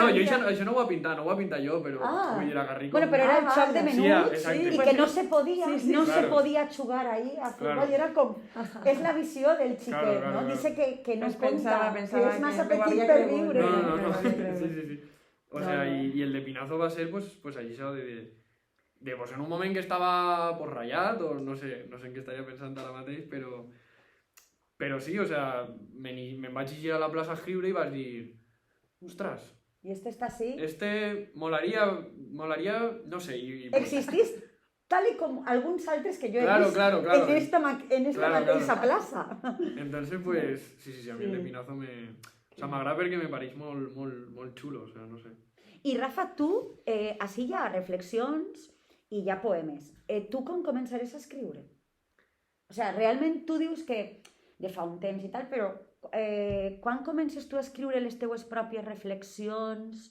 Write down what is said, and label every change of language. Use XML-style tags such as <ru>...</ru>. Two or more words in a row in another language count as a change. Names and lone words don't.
<ca>sabia... No, això no ho va pintar jo, però vull dir, a Garrico... Bueno, però era el xoc de menuts i que no se podia jugar ahí a futbol i era com... És la visió del xiquet, no?</ca> <es>Dice que</es> <ca>no compta, que és massa petit per viure. No. Sí.</ca> <es>O sea, y el de Pinazo va a ser, pues allí</es> <ca>això de pues en un moment que estava pues ratllat, o no sé en què estaria pensant ara mateix, però sí,</ca> <es>o sea,</es> <ca>me'n vaig llegir a la plaça a escriure i vas dir, ostres,</ca> <es>¿y este está así?</es> <ca>Molaria, no sé... ¿Existís?</ca> <es>tal y como</es> <ca>alguns altres que jo he</ca> <es>Claro,</es> <ca>vist</ca> <es>claro.</es> <ca>en esta mateixa plaça.</ca> <es>Entonces, pues, sí, a mí el Pepinazo me... O sea,</es> <ca>m'agrada perquè me pareix molt xulo,</ca> <es>o sea,</es> <ca>no sé. I Rafa, tu, així hi ha reflexions i hi ha poemes. Tu com començaràs a escriure? O sigui, realment tu dius que de fa un temps i tal, però quan comences tu a escriure les teues pròpies reflexions?</ca>